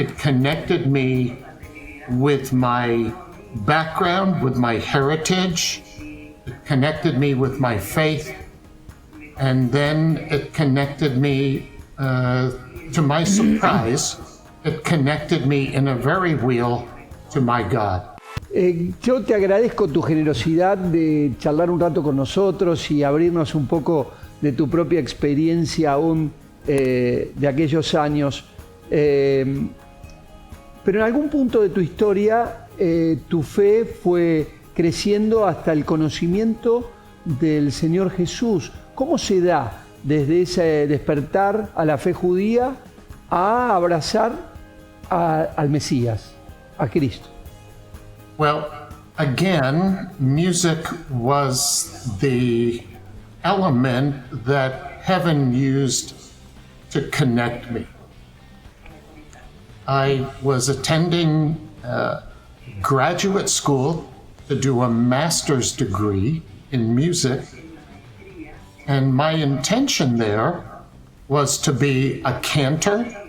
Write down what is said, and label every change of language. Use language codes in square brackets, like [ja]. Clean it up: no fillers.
[en] It connected me with my background, with my heritage. It connected me with my faith. And then it connected me, to my surprise, it connected me in a very real to my God. [es] Yo te agradezco tu generosidad de charlar un rato con nosotros y abrirnos un poco de tu propia experiencia aún de aquellos años. Pero en algún punto de tu historia, tu fe fue creciendo hasta el conocimiento del Señor Jesús. ¿Cómo se da desde ese despertar a la fe judía a abrazar al Mesías, a Cristo? [en] Well, again, music was the element that heaven used to connect me. I was attending graduate school to do a master's degree in music, and my intention there was to be a cantor.